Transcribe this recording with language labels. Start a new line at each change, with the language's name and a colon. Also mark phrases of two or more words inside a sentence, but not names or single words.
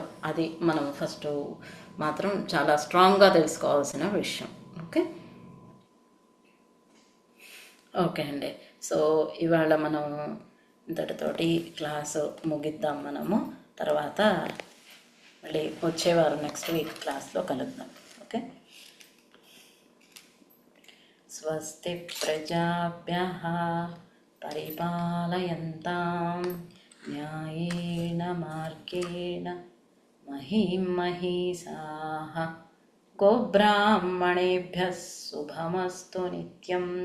Telugu: అది మనం ఫస్ట్ మాత్రం చాలా స్ట్రాంగ్గా తెలుసుకోవాల్సిన విషయం. ఓకే అండి. సో ఇవాళ మనం ఇంతటితోటి క్లాసు ముగిద్దాం మనము. తర్వాత మళ్ళీ వచ్చేవారు
English: next week
Telugu: క్లాస్లో కలుద్దాం. ఓకే.
Sanskrit: స్వస్తి ప్రజాభ్యః పరిపాలయంతాం న్యాయేన మార్గేణ మహీం మహీసాః గోబ్రాహ్మణేభ్యः శుభమస్తు నిత్యం.